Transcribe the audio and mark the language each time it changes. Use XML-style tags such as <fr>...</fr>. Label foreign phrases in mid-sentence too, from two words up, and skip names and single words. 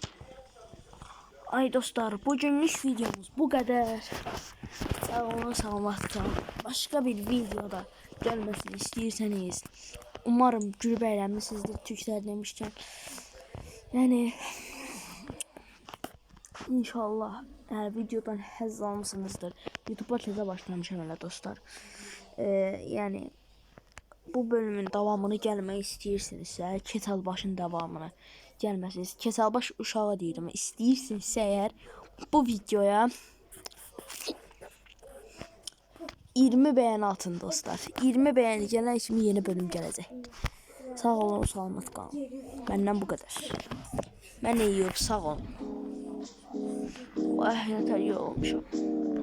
<tr>Ay dostlar, bugünlük videomuz bu kadar.</tr> <az>Sağ olun, salamat kalın.</az> <tr>Başka bir videoda gelmesini istiyorsanız, umarım gülüp eğlenmişsinizdir Türkler demişken.</tr> <az>Yani inşallah videodan həzz almışsınızdır. YouTube'a tezə başlamışam elə dostlar. Yani bu bölümün davamını gelmek istəyirsinizsə, Ketalbaşın davamını gelməsiniz. Ketalbaş uşağı deyirəm. İstəyirsinizsə eğer bu videoya 20 beğeni atın dostlar.</az> <tr>20 beğeni gelen kimi yeni bölüm gelecek.</tr> <az>Sağ olun, salamat qalın.</az> <tr>Benden bu kadar. Ben iyi sağ olun. Vay, yeter, iyi olmuşum.</tr>